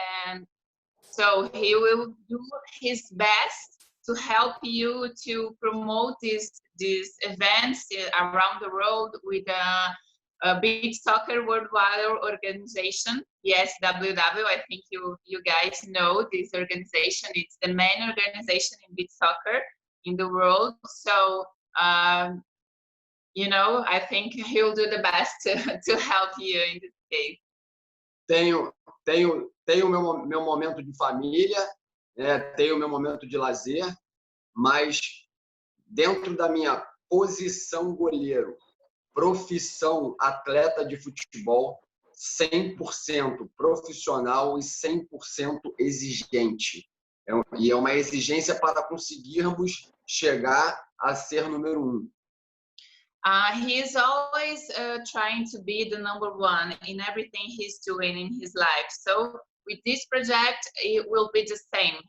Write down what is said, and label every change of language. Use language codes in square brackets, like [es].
[en] And so he will do his best to help you to promote these events around the world with a Beach Soccer Worldwide Organization. Yes, WW, I think you guys know this organization. It's the main organization in beach soccer in the world. So, you know, I think he'll do the best to help you in this case. [pt] Tenho meu momento de família, tenho meu momento de lazer, mas dentro da minha posição goleiro, profissão atleta de futebol, 100% profissional e 100% exigente. E é uma exigência para conseguirmos chegar a ser número 1. [en] He's always trying to be the #1 in everything he's doing in his life. So with this project, it will be the same.